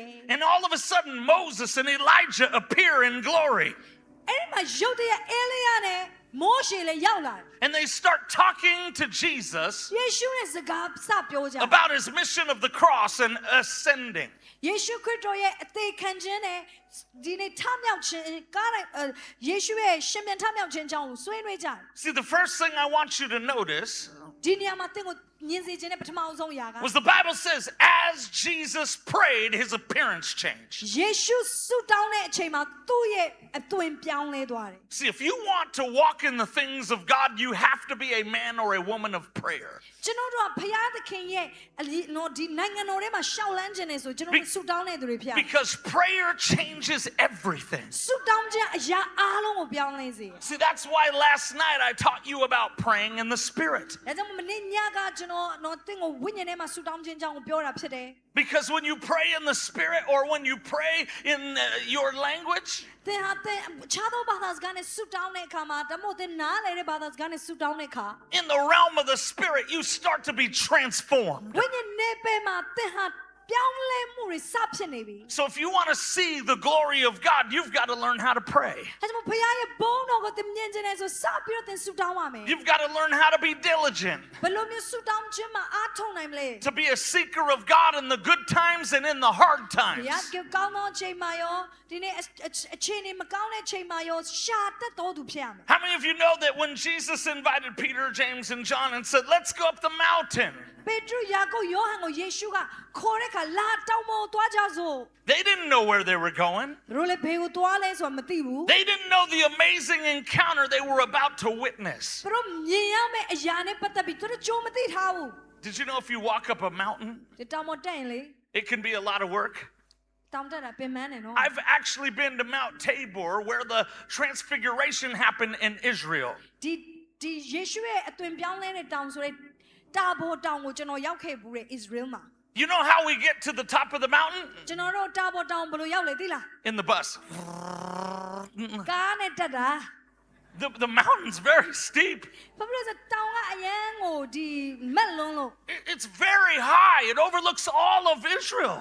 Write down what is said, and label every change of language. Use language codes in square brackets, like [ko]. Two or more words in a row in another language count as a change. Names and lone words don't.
[en] And all of a sudden Moses and Elijah appear in glory. [my] အဲ့ဒီမှာရုတ်တရက်အေလိယနဲ့မောရှေလည်းရောက်လာတယ် [en] And they start talking to Jesus [my] ယေရှုရဲ့စကားစပြောကြတယ် [en] about his mission of the cross and ascending. [my] ယေရှုခရစ်တော်ရဲ့အသေးခံခြင်းနဲ့ဒီနေ့ထမြောက်ခြင်းကားယေရှုရဲ့ရှင်ပြန်ထမြောက်ခြင်းအကြောင်းကိုဆွေးနွေးကြတယ် [en] See, the first thing I want you to notice [my] ဒီနေရာမှာသင်ကိုမြင်စေခြင်းနဲ့ပထမဆုံးအရာက [en] was the Bible says as Jesus prayed, his appearance changed. [my] ယေရှုဆုတောင်းတဲ့အချိန်မှာသူ့ရဲ့အသွင်ပြောင်းလဲသွားတယ် [en] See, if you want to walk in the things of God, you have to be a man or a woman of prayer. [my] ကျွန်တော်တို့ကဘုရားသခင်ရဲ့နော်ဒီနိုင်ငံတော်ထဲမှာရှောက်လန်းခြင်းနဲ့ဆိုကျွန်တော်တို့ဆုတောင်းတဲ့သူတွေဖြစ် [en] Because prayer changes everything. [my] ဆုတောင်းခြင်းအရာအားလုံးကိုပြောင်းလဲစေ [en] See, that's why last night I taught you about praying in the Spirit. [my] ဒါကြောင့်မနေ့ညကကျွန်တော်နော်သင်ကိုဝိညာဉ်ထဲမှာဆုတောင်းခြင်းအကြောင်းကိုပြောတာဖြစ်တယ် [en] Because when you pray in the Spirit or when you pray in your language, [my] သင်ဟာသင်ခြားသောဘာသာစကားနဲ့ဆုတောင်းတဲ့အခါမှာဒါမှမဟုတ်သင်နားလည်တဲ့ဘာသာစကားနဲ့ဆုတောင်းတဲ့အခါ [en] in the realm of the Spirit, you start to be transformed. [my] ဝိညာဉ်နယ်ပယ်မှာသင်ဟာပြောင်းလဲမှုတွေစဖြစ်နေပြီ [en] So if you want to see the glory of God, you've got to learn how to pray. [my] အဲကြောင့်ဘုရားရဲ့ဘုန်းတော်ကိုသင်မြင်ခြင်းနဲ့ဆိုစပြီးတော့သင်ဆုတောင်းပါမယ် [en] You've got to learn how to be diligent, [my] ဘယ်လိုမျိုးဆုတောင်းခြင်းမှာအားထုတ်နိုင်မလဲ [en] to be a seeker of God in the good times and in the hard [my] ဘု [en] times. [my] ရားကကောင်းသောအချိန်မှာရောဒီနေ့အခြေအနေမကောင်းတဲ့အချိန်မှာရောရှာတတ်တော်သူဖြစ်ရမယ် [en] How many of you know that when Jesus invited Peter, James, and John and said, let's go up the mountain, [my] ပေတရုယာကုပ်ယောဟန်ကိုယေရှုကခေါ်တဲ့အခါလာတောင်းပေါ်သွားကြစို့ [en] they didn't know where they were going. [my] သူတို့လည်းဘေးကိုသွားလဲဆိုတာမသိဘူး [en] They didn't know the amazing encounter they were about to witness. [my] သူတို့မြင်ရမယ့်အရာနဲ့ပတ်သက်ပြီးသူတို့ကြိုးမသိထားဘူး [en] Did you know if you walk up a mountain, [my] ဒီတောင်ပေါ်တက်ရင်လေ [en] it can be a lot of work? [my] တောင်တက်တာပင်ပန်းတယ်နော် [en] I've actually been to Mount Tabor where the transfiguration happened in Israel. [my] ဒီယေရှုရဲ့အသွင်ပြောင်းလဲတဲ့တောင်ဆိုတဲ့တာဘောတောင်ကိုကျွန်တော်ရောက်ခဲ့ဘူးတဲ့ Israel မှာ [en] You know how we get to the top of the mountain? [my] ကျွန်တော်တို့တာဘောတောင်ဘယ်လိုရောက်လဲသိလား [en] In the bus. [my] ကားနဲ့တက်တာ [en] The mountain's very steep. [my] ဘာဖြစ်လို့လဲဆိုတောင်ကအရန်ကိုဒီမက်လုံးလို့ [en] It's very high. It overlooks all of Israel.